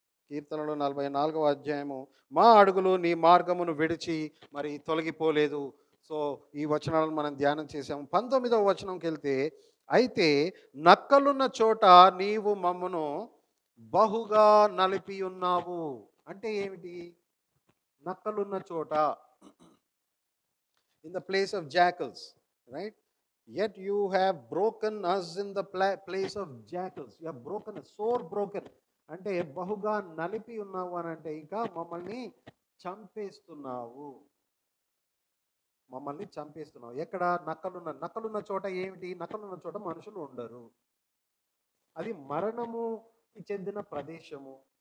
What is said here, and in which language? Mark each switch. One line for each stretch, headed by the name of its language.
Telugu: కీర్తనలు 44వ అధ్యాయము, మా అడుగులు నీ మార్గమును విడిచి మరి తొలగిపోలేదు. సో ఈ వచనాలను మనం ధ్యానం చేసాము. 19వ వచనంకి వెళ్తే, అయితే నక్కలున్న చోట నీవు మమ్మను బహుగా నలిపి ఉన్నావు. అంటే ఏమిటి? నక్కలున్న చోట,
English: in the place of jackals, right? Yet you have broken us in the place of jackals. You have broken us, sore broken.
Telugu: అంటే బహుగా నలిపి ఉన్నావు అని అంటే ఇంకా మమ్మల్ని చంపేస్తున్నావు. మమ్మల్ని చంపేస్తున్నావు. ఎక్కడ? నక్కలున్న చోట ఏమిటి? నక్కలున్న చోట మనుషులు ఉండరు. అది మరణముకి చెందిన ప్రదేశము.